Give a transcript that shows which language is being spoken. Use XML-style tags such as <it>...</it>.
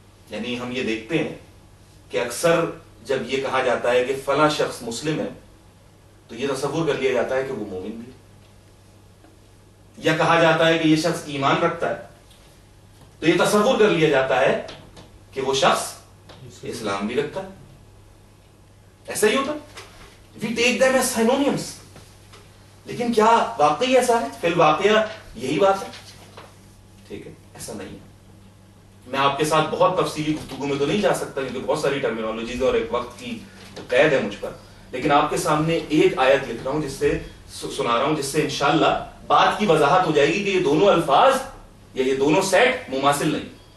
<ur>یعنی ہم یہ دیکھتے ہیں کہ اکثر جب یہ کہا جاتا ہے کہ فلاں شخص مسلم ہے تو یہ تصور کر لیا جاتا ہے کہ وہ مومن بھی ہے, یا کہا جاتا ہے کہ یہ شخص ایمان رکھتا ہے تو یہ تصور کر لیا جاتا ہے کہ وہ شخص اسلام بھی رکھتا ہے. ایسا ہی ہوتا,</ur> <en>we take them as synonyms.</en> <ur>لیکن کیا واقعی ایسا ہے؟ فی الواقعہ یہی بات ہے, ٹھیک ہے, ایسا نہیں ہے. میں آپ کے ساتھ بہت تفصیلی گفتگو میں تو نہیں جا سکتا کیونکہ بہت ساری ٹرمینالوجیز اور ایک وقت کی قید ہے مجھ پر, لیکن آپ کے سامنے ایک آیت لکھ رہا ہوں, جس سے سنا رہا ہوں, جس سے انشاءاللہ بات کی وضاحت ہو جائے گی کہ یہ دونوں الفاظ یا یہ دونوں سیٹ مماثل نہیں.</ur>